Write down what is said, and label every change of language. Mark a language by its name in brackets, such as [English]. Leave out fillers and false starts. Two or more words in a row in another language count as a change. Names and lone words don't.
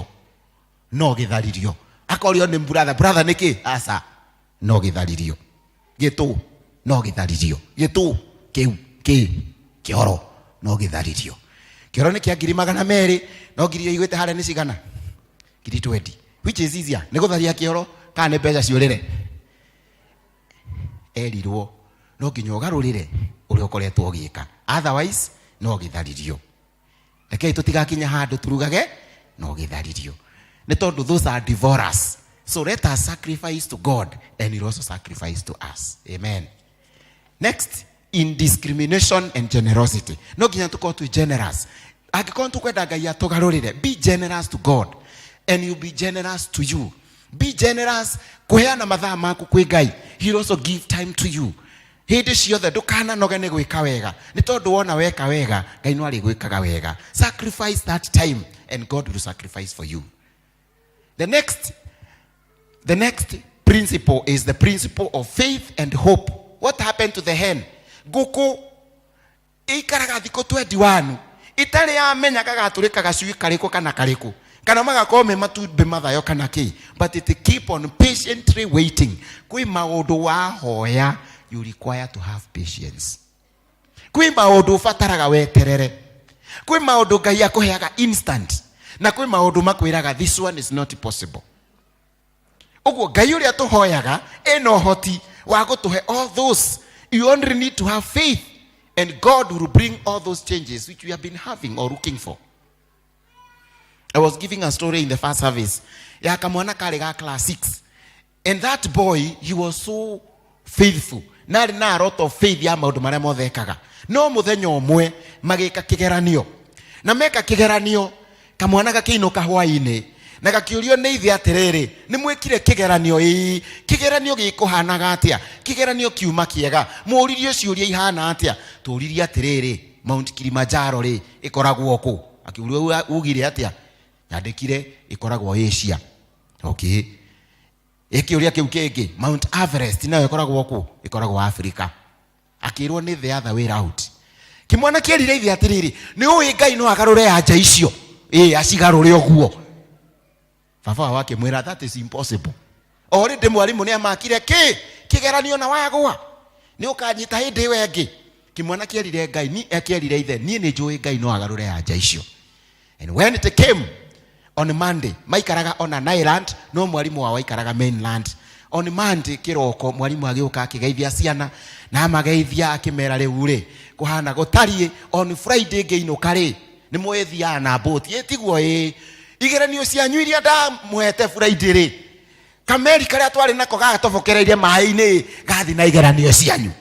[Kikuyu] No gĩtharirio. Akorio nĩ brother nĩkĩ? Asa no gĩtharirio. Gĩtũ no gĩtharirio. Gĩtũ kĩu kĩoro no gĩtharirio. Kĩoro nĩ kĩa ngiri 200 no ngiri igwĩte harĩa nĩ cigana? Ngiri 20. [English] Which is easier? [Kikuyu] Nĩ gũtharia kĩoro kana nĩ mbeca ciũrĩre? Erirwo no nginya ũgarũrĩre ũrĩa ũkoretwo ũgĩka. Otherwise no gĩtharirio. Rekei tũtigakinya handũ turugage no gĩtharirio. Nĩ tondũ [English] those are divorce. So let us sacrifice to God and he also sacrifice to us. Amen. Next, indiscrimination and generosity. [Kikuyu] No nginya tukorwo twi generous. Angĩkorwo tũkwenda Ngai atũgarũrĩre, [English] be generous to God and he'll be generous to you. Be generous [Kikuyu] kuheana mathaa maku kwĩ Ngai. [English] He'll also give time to you. [Kikuyu] Hĩndĩ ciothe ndũkananoge nĩ gwĩka wega. Nĩ tondũ wona weka wega, Ngai no arĩgwĩkaga wega. [English] Sacrifice that time and God will sacrifice for you. The next principle is the principle of faith and hope. What happened to the hen? [Kikuyu] Ngũkũ ikaraga thikũ 21 itarĩ yamenyaga gatũrĩka gacui karĩkũ kana karĩkũ. Kana magakorwo me matumbĩ mathayo kana kĩ. [English] But it keep on patiently waiting. [Kikuyu] Kwĩ maũndũ wahoya, [English] you require to have patience. [Kikuyu] Kwĩ maũndũ ũbataraga weterere. Kwĩ maũndũ Ngai akũheaga instant. Na kwĩ maũndũ makwĩraga [English] this one is not possible. [Kikuyu] Ũguo Ngai ũrĩa tũhoyaga ena ũhoti wa gũtũhe [English] all those. You only need to have faith and God will bring all those changes which we have been having or looking for. I was giving a story in the first service. [Kikuyu] Ya kamwana kale ga class 6. [English] And that boy, he was so faithful. [Kikuyu] Na [English] a lot of faith [Kikuyu] ya maũndũ marĩa mothe ekaga. No mũthenya ũmwe magĩka kĩgeranio. Na meka kĩgeranio kamwana gakĩinũka hwaĩ-inĩ. Na gakĩũrio nĩ ithe atĩrĩrĩ, nĩ mwĩkire kĩgeranio kĩgeranio gĩkũhanaga atĩa? Kĩgeranio kiuma kĩega. Mũririe ciũria ihana atĩa? Tũririe atĩrĩrĩ, Mount Kilimanjaro rĩ ĩkoragwo kũ? Akĩũrio ugire atĩa? Nyandĩkire ĩkoragwo Asia. Okay. Ĩkĩũria kĩu kĩngĩ, Mount Everest nayo ĩkoragwo kũ? Ĩkoragwo Africa. Akĩrwo nĩ [English] the other way round. [Kikuyu] Kĩmwana kĩerire ithe atĩrĩrĩ, nĩ ũĩ Ngai no agarũre anja icio. Acigarũre ũguo. Baba wake mwĩra [English] that is impossible. [Kikuyu] Already mwarimu nĩ amakire kĩgeranio na wagwa. Nĩ ũkanyita hĩndĩ ĩyo ĩngĩ. Kĩmwana kĩerire Ngai, kĩerire ithe, niĩ nĩ njũĩ Ngai no agarũre anja icio. [English] And when it came on Monday, maikaraga on an island, [Kikuyu] no mwarimu wao aikaraga mainland. [English] On Monday [Kikuyu] kĩroko mwarimu agĩũka akĩgeithia ciana na amageithia akĩmera rĩu rĩ kũhana gũtariĩ. [English] On Friday [Kikuyu] ngĩinũka rĩ nĩ mwethiaga na boat tiguo igeranio cianyu iria ndamwete Friday rĩ kameri karĩa twarĩ nako gagatobokereirie maĩ-inĩ gathi na igeranio cianyu.